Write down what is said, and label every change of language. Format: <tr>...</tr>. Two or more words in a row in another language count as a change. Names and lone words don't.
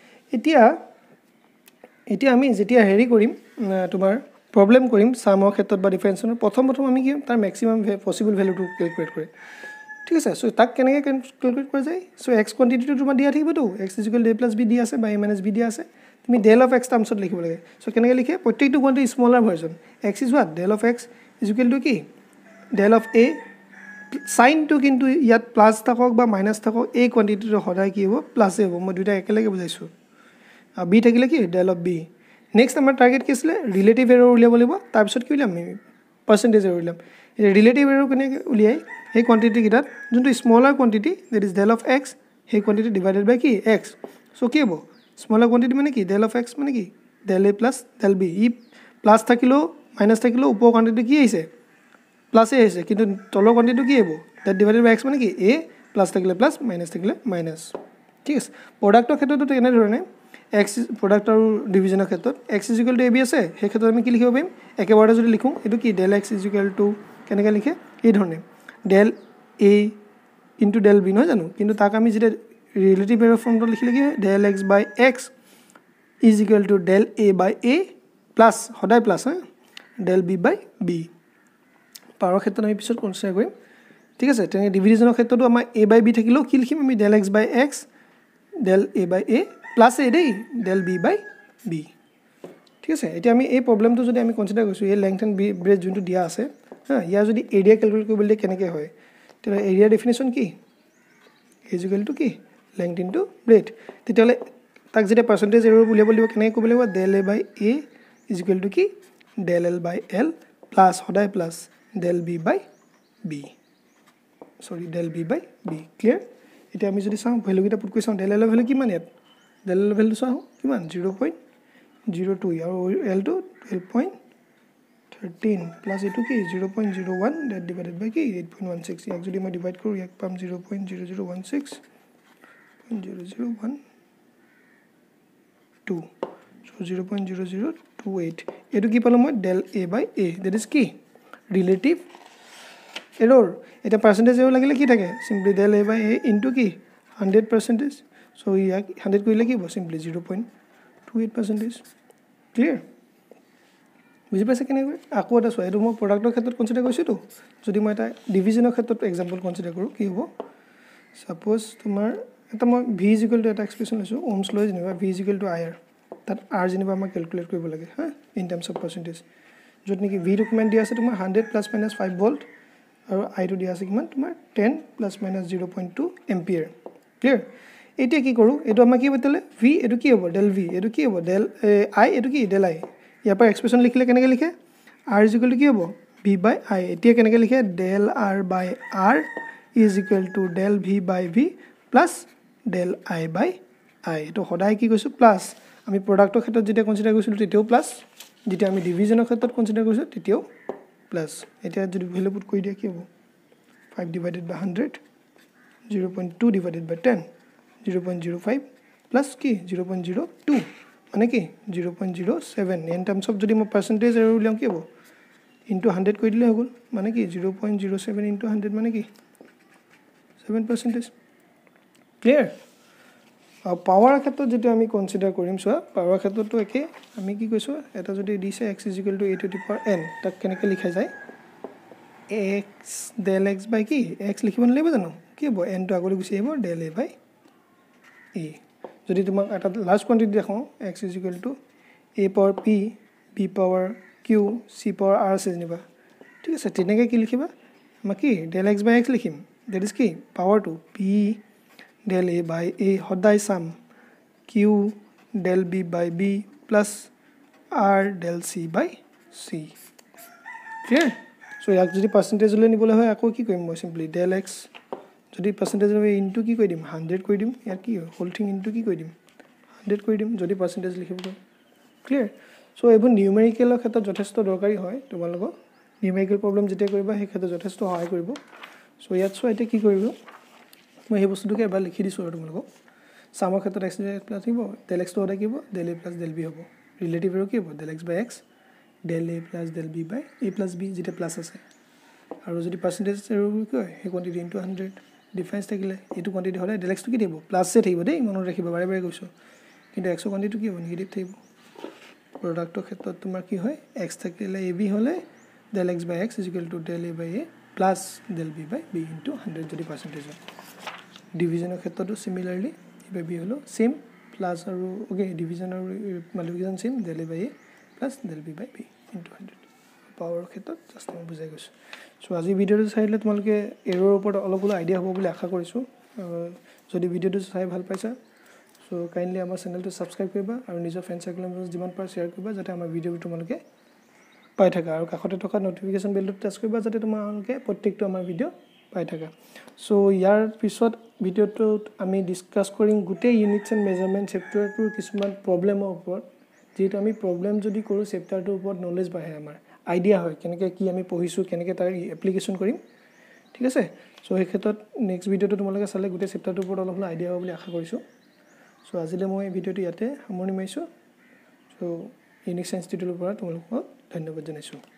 <as>এতিয়া আমি যেতিয়া হেৰি কৰিম তোমাৰ প্ৰবলেম কৰিম সামৰ ক্ষেত্ৰত বা ডিফাৰেন্সৰ প্ৰথম আমি কি তাৰ</as> <en>maximum possible value</en> <as>ক্যালকুলেট কৰে ঠিক আছে সো তাক কেনেকৈ ক্যালকুলেট কৰা যায় সো x কোয়ান্টিটিটো তোমাৰ দিয়া থাকিবটো x = a + b দিয়া আছে বা a - b দিয়া আছে তুমি del</as> <en>of x</en> <as>টাৰ্মছত লিখিব লাগে সো কেনেকৈ লিখে প্ৰত্যেকটো কোয়ান্টিটি</as> <en>smaller version x is what del of x</en> <as>= কি</as> <en>del of a</en> <as>সাইন টো কিন্তু ইয়াত প্লাস থাকক বা মাইনাস থাকক এই কোয়ান্টিটিটো সদায় কি হ'ব প্লাস হ'ব মই দুটা একেলগে বুজাইছো আৰু b থাকিলে কি</as> <en>del of b</en> <as>নেক্সট আমাৰ টাৰ্গেট কি আছিল</as> <en>relative error</en> <as>উলিয়াব লাগিব তাৰ পিছত কি উলিয়াম আমি</as> <en>percentage error</en> <as>উলিয়াম এই</as> <en>relative error</en> <as>কেনেকৈ উলিয়াই এই কোয়ান্টিটি কিটাত যোনটো</as> <en>smaller quantity that is del of x</en> <as>সেই কোয়ান্টিটি</as> <en>divided by</en> <as>কি x সো কি হ'ব</as> <en>smaller quantity</en> <as>মানে কি</as> <en>del of x</en> <as>মানে কি</as> <en>del a + del b</en> <as>ই প্লাস থাকিলো মাইনাস থাকিলো উপৰ কোয়ান্টিটি কি আহিছে প্লাস এ আহিছে কিন্তু তলৰ কোয়ান্টিটি কি হ'ব</as> <en>that divided by x</en> <as>মানে কি a প্লাস থাকিলে প্লাস মাইনাস থাকিলে মাইনাস ঠিক আছে প্ৰডাক্টৰ ক্ষেত্ৰটো এনে ধৰণে x প্ৰডাক্ট আৰু ডিভিজনৰ ক্ষেত্ৰত x = ab আছে সেই ক্ষেত্ৰত আমি কি লিখিব পাৰিম একেবাৰতে যদি লিখো এটো কি del x = কেনেকৈ লিখে এই ধৰণে del a * del b নহয় জানো কিন্তু তাক আমি যেটা</as> <en>relative error form</en> <as>লিখিলে কি del x / x = del a / a প্লাস সদায় প্লাস del b / b পাৱাৰ ক্ষেত্ৰত আমি পিছত কনসিডাৰ কৰিম ঠিক আছে তেনে ডিভিজনৰ ক্ষেত্ৰটো আমাৰ a / b থাকিলো কি লিখিম আমি del x / x del a / a প্লাস a দেই del b / b ঠিক আছে এতিয়া আমি এই প্ৰবলেমটো যদি আমি কনসিডাৰ কৰিছো এই</as> <en>length and breadth</en> <as>যোনটো দিয়া আছে হা ইয়া যদি এৰিয়া ক্যালকুলেট কৰিবলৈ কেনেকৈ হয় তেনে</as> <en>area definition</en> <as>কি = কি</as> <en>length into breadth</en> <as>তেতিয়ালে তাক যেটা</as> <en>percentage error</en> <as>উলিয়াব লাগিব কেনেকৈ কৰিব লাগিব del a / a = কি del l / l প্লাস সদায় প্লাস del b / b</as> <en>sorry del b / b clear</en> <as>এতিয়া আমি যদি চাওঁ ভ্যালুকেইটা পুট কৰি চাওঁ del l ভ্যালু কিমান ইয়াত del l ভ্যালু চাওঁ কিমান 0.02 আৰু l টো 12.13 প্লাস এটো কি 0.01</as> <en>that divided by</en> <as>কি 8.16 ইয়াক যদি মই ডিভাইড কৰো ইয়াক পাম 0.0016 0.0012 so 0.0028 এটো কি পালো মই</as> <en>del a by a that is</en> <as>কি</as> <en>relative error</en> <as>এটা</as> <en>percentage error</en> <as>লাগিলে কি থাকে</as> <en>simply del a by a into</en> <as>কি 100% so ইয়াক 100 কইলে কি হ'ব simply 0.28% clear বুজি পাইছে কেনে আকো এটা সোয়া এটো মই প্ৰডাক্টৰ ক্ষেত্ৰত কনসিডাৰ কৰিছো তো যদি মই এটা ডিভিজনৰ ক্ষেত্ৰত এক্সাম্পল কনসিডাৰ কৰো কি হ'ব সাপোজ তোমাৰ এটা মই v এটা এক্সপ্ৰেছন লৈছো ohms লৈ যেনিবা v ir তাত r যেনিবা মই ক্যালকুলেট কৰিব লাগে হা</as> <en>in terms of percentage</en> <as>যত নেকি v ডকুমেন্ট দিয়া আছে তোমাৰ 100</as> <en>plus minus</en> <as>5 ভোল্ট আৰু i টো দিয়া আছে কিমান তোমাৰ 10</as> <en>plus minus 0.2 ampere clear</en> <as>এতিয়া কি কৰো এটো আমাৰ কি বতলে v এটো কি হ'ব del v এটো কি হ'ব del i এটো কি del i ইয়াৰ পৰা এক্সপ্ৰেছন লিখিলে কেনেকৈ লিখে r কি হ'ব</as> <en>v by i</en> <as>এতিয়া কেনেকৈ লিখে</as> <en>del r by r is equal to del v by v plus del i by i</en> <as>এটো সদায় কি কৈছো প্লাস আমি প্ৰডাক্টৰ ক্ষেত্ৰত যেটা কনসিডাৰ কৰিছিলো তেতিয়াও প্লাস যেটা আমি ডিভিজনৰ ক্ষেত্ৰত কনসিডাৰ কৰিছো তেতিয়াও প্লাস এতিয়া যদি ভ্যালু পুট কৰি দিয়া কি হ'ব</as> <en>5 divided by 100 0.2 divided by 10 0.05 plus</en> <as>কি 0.02 মানে কি</as> <en>0.07 in terms of</en> <as>যদি মই</as> <en>percentage error</en> <as>উলিয়াম কি হ'ব</as> <en>into 100</en> <as>কৰি দিলে হ'ল মানে কি</as> <en>0.07 into 100</en> <as>মানে কি</as> <en>7% clear</en> <as>পাওয়াৰ ক্ষেত্ৰত যেটা আমি কনসিডাৰ কৰিম সো পাওয়াৰ ক্ষেত্ৰটো একে আমি কি কৈছো এটা যদি দিছে x =</as> <en>a to the power n</en> <as>তাক কেনেকৈ লিখা যায় x</as> <en>del x by</en> <as>কি x লিখিব নলাগিব জানো কি হ'ব n টো আগলৈ গুছি আহিব</as> <en>del a by a</en> <as>যদি তোমাক এটা</as> <en>large quantity</en> <as>দেখো x =</as> <en>a power p b power q c power r</en> <as>আছে নিবা ঠিক আছে তেনেকৈ কি লিখিবা আমাৰ কি</as> <en>del x by x</en> <as>লিখিম</as> <en>that is</en> <as>কি</as> <en>power to p del a by a</en> <as>সদায়</as> <en>sum q del b by b plus r del c by c</en> <as>clear so ইয়াক যদি পার্সেন্টেজ লৈ নিবলৈ হয় আকৌ কি কৰিম মই সিম্পলি del x যদি পার্সেন্টেজ লৈ ইনটু কি কৰি দিম 100 কৰি দিম ইয়াৰ কি</as> <en>whole thing into</en> <as>কি কৰি দিম 100 কৰি দিম যদি পার্সেন্টেজ লিখিব ক্লিয়াৰ সো এইবোৰ নিউমেৰিকেলৰ ক্ষেত্ৰত যথেষ্ট দৰকাৰী হয় তোমালোকৰ নিউমেৰিকেল প্ৰবলেম যেতিয়া কৰিবা সেই ক্ষেত্ৰত যথেষ্ট সহায় কৰিব সো ইয়াত সো এতিয়া কি কৰিব মই এই বস্তুটোকে এবাৰ লিখি দিছো আৰু তোমালোকক সামৰ ক্ষেত্ৰত x প্লাস দিব del x টো সদায় কি হ'ব</as> <en>del a plus del b</en> <as>হ'ব ৰিলেটিভ এৰ কি হ'ব</as> <en>del x by x del a plus del b by a plus b</en> <as>যেটা প্লাস আছে আৰু যদি</as> <en>percentage error</en> <as>কি হয় সেই</as> <en>quantity into 100</en> <as>ডিফারেন্স থাকিলে এটো কোয়ান্টিটি হলে del x টো কি দিব প্লাস এ থাকিব দেই মনত ৰাখিবা বাৰে বাৰে কৈছো কিন্তু x কোয়ান্টিটি কি হ'ব নেগেটিভ থাকিব প্ৰডাক্টৰ ক্ষেত্ৰত তোমাৰ কি হয় x থাকিলে ab হলে</as> <en>del x by x is equal to del a by a plus del b by b into 100</en> <as>যদি পার্সেন্টেজ হয় ডিভিজনৰ ক্ষেত্ৰতো</as> <en>similarly a by b</en> <as>হলো সেম প্লাস আৰু ওকে ডিভিজন আৰু মাল্টিপ্লিকেশন সেম</as> <en>del a by a plus del b by b into 100</en> <as>পাওয়াৰ ক্ষেত্ৰত জাস্ট মই বুজাই গৈছো সো আজি ভিডিওটো চাইলে তোমালোকে এৰৰ ওপৰত অলপ আইডিয়া হ'ব বুলি আশা কৰিছো যদি ভিডিওটো চাই ভাল পাইছা সো কাইন্ডলি আমাৰ চেনেলটো সাবস্ক্ৰাইব কৰিবা আৰু নিজৰ</as> <en>friend circle</en> <as>লগত যিমান পাৰ শেয়াৰ কৰিবা যাতে আমাৰ ভিডিওটো তোমালোকে পাই থাকা আৰু কাষতে থকা</as> <en>notification bell</en> <as>টাচ কৰিবা যাতে তোমালোকে প্ৰত্যেকটো আমাৰ ভিডিও পাই থাকা সো ইয়াৰ পিছত ভিডিওটোত আমি ডিসকাস কৰিম গোটেই</as> <en>units and measurement chapter</en> <as>কিছুমান প্ৰবলেমৰ ওপৰত যেটো আমি প্ৰবলেম যদি কৰো চেপ্টাৰটোৰ ওপৰত নলেজ বাঢ়ে আমাৰ আইডিয়া হয় কেনেকৈ কি আমি পঢ়িছো কেনেকৈ তাৰ এপ্লিকেশন কৰিম ঠিক আছে সো এই ক্ষেত্ৰত</as> <en>next video</en> <as>তোমালোকে চালে গোটেই চেপ্টাৰটোৰ ওপৰত অলপ আইডিয়া হ'ব বুলি আশা কৰিছো সো আজিলে মই ভিডিওটো ইয়াতে সামৰণি মাৰিছো সো ইউনিক সায়েন্স টিউটৰৰ পৰা তোমালোকক ধন্যবাদ জনাইছো</as>